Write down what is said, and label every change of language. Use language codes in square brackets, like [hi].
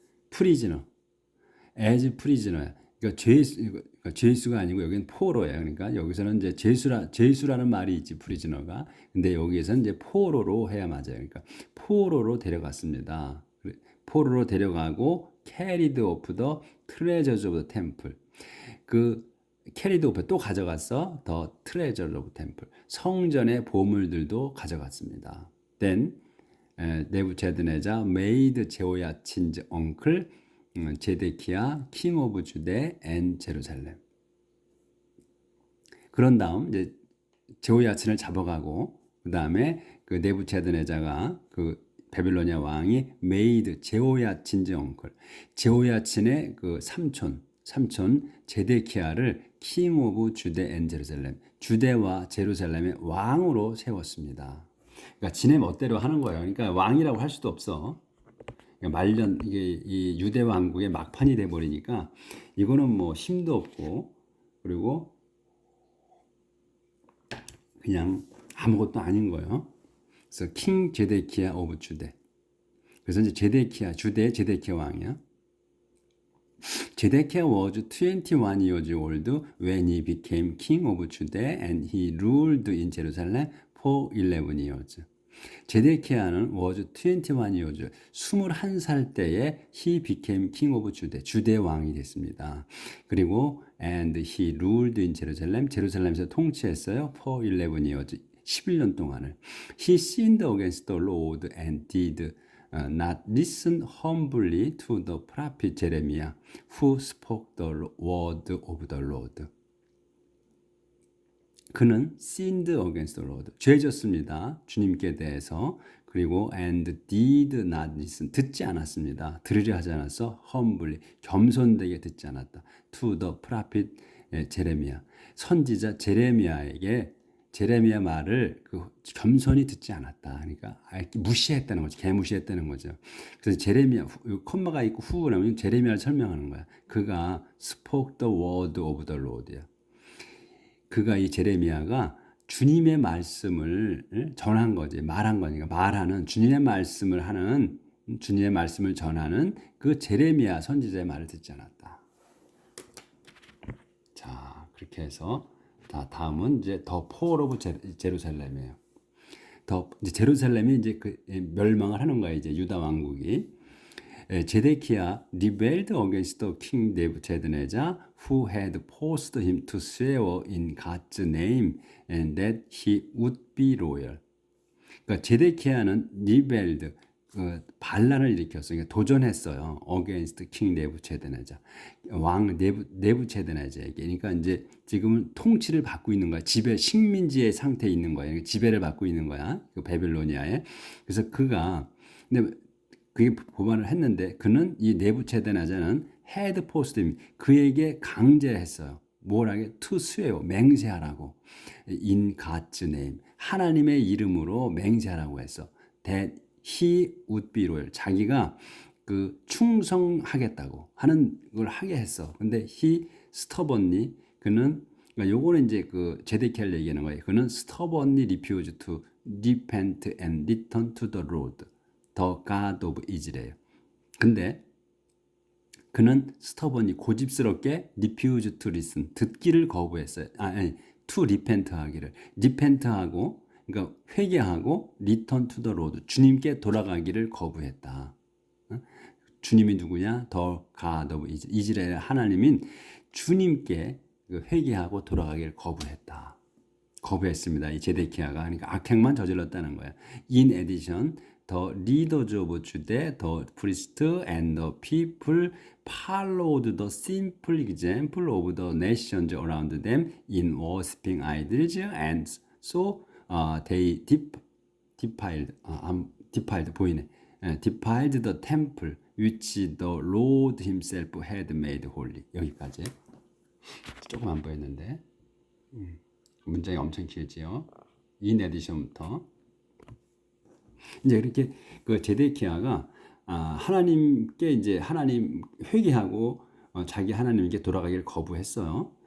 [ko] 프리즈너, as 프리즈너야. 그러니까 죄수가 아니고 여기는 포로예요. 그러니까 여기서는 이제 죄수라는 말이 있지 프리즈너가. 근데 여기에서는 이제 포로로 해야 맞아요. 그러니까 포로로 데려갔습니다. 포로로 데려가고 [en] carried off the treasures of the temple. [ko] 그 carried off 또 가져갔어. [en] the treasures of the temple. [ko] 성전의 보물들도 가져갔습니다. [en] Then 네부갓네살 made 제호야친's uncle 제데키야 king of Judah and Jerusalem. [ko] 그런 다음 이제 제호야친을 잡아가고 그 다음에 그 네부갓네살가 그 바빌로니아 왕이 [en] made [ko] 제호야친 [en] 's uncle [ko] 제호야친의 그 삼촌 제데키야를 [en] king of Judah and Jerusalem [ko] 주대와 제루살렘의 왕으로 세웠습니다. 그러니까 지네 멋대로 하는 거예요. 그러니까 왕이라고 할 수도 없어. 말년 이게 이 유대 왕국의 막판이 돼 버리니까 이거는 뭐 힘도 없고 그리고 그냥 아무것도 아닌 거예요. 그래서 킹 제데키야 오브 주데. 그래서 이제 제데키야 주데 제데키야 왕이야. [en] 제데키야 was 21 years old when he became king of Judah and he ruled in Jerusalem for 11 years. 제데키야는 was 21 years, [ko] 21살 때에 [en] he became king of Judah, [ko] 주대 왕이 됐습니다. 그리고 [en] and he ruled in Jerusalem, [ko] 제루살렘에서 통치했어요. [en] for 11 years, [ko] 11년 동안을. [en] He sinned against the Lord and did not listen humbly to the prophet Jeremiah, who spoke the word of the Lord. [ko] 그는 [en] sinned against the Lord, [ko] 죄졌습니다. 주님께 대해서. 그리고 [en] and did not listen, [ko] 듣지 않았습니다. 들으려 하지 않았어. [en] humbly, [ko] 겸손되게 듣지 않았다. [en] to the prophet [ko] 제레미야, 선지자 제레미야에게 제레미야 말을 그 겸손히 듣지 않았다. 그러니까 무시했다는 거죠. 개무시했다는 거죠. 그래서 제레미야, 콤마가 있고 후라면 제레미야를 설명하는 거야. 그가 [en] spoke the word of the Lord야. [ko] 그가 이 제레미야가 주님의 말씀을 전한 거지, 말한 거니까. 말하는 주님의 말씀을 하는, 주님의 말씀을 전하는 그 제레미야 선지자의 말을 듣지 않았다. 자, 그렇게 해서 다음은 이제 더 포월 오브 제루살렘이에요. 이제 제루살렘이 이제 그 멸망을 하는 거예요. 이제 유다 왕국이. [en] 제데키야 rebelled against the king Nebuchadnezzar, who had forced him to swear in God's name and that he would be loyal. [ko] 그러니까 제데키야는 [en] rebelled, [ko] 반란을 일으켰어요. 그러니까 도전했어요. [en] against king Nebuchadnezzar, [ko] 왕 네부체드네자에게. 그러니까 이제 지금은 통치를 받고 있는 거야. 지배 식민지의 상태에 있는 거야. 그러니까 지배를 받고 있는 거야. 그 바빌로니아에. 그래서 근데 그게 보관을 했는데 그는 이 네부체드네자는 헤드 포스트, 그에게 강제했어요. 뭐라게? [en] to swear, [ko] 맹세하라고. [en] in God's name, [ko] 하나님의 이름으로 맹세하라고 했어. [en] that he would be loyal, [ko] 자기가 그 충성하겠다고 하는 걸 하게 했어. 근데 [en] he stubbornly, [ko] 그는, 그러니까 요거는 이제 그 제데키야를 얘기하는 거예요. [en] 그는 stubbornly refused to repent and return to the Lord, the God of Israel. [ko] 근데 그는 [en] stubbornly, [ko] 고집스럽게 [en] refused to listen, [ko] 듣기를 거부했어요. 아니, [en] to repent [ko] 하기를. repent하고, 그러니까 회개하고 [en] return to the Lord, [ko] 주님께 돌아가기를 거부했다. 주님이 누구냐? 더 [en] God of [ko] 이스라엘, 하나님인 주님께 회개하고 돌아가기를 거부했습니다. 이 제데키야가. 그러니까 악행만 저질렀다는 거야. [en] In addition, the leaders of Judah, the priests and the people followed the simple example of the nations around them in worshiping idols, and so they defiled [ko] 보이네. [en] defiled the temple which the Lord himself had made holy. [ko] 여기까지. 조금 안 보였는데 문장이 엄청 길지요. [en] in addition [ko] 부터 이제 이렇게 그 제데키야가 하나님께 이제 하나님 회개하고 자기 하나님께 돌아가기를 거부했어요.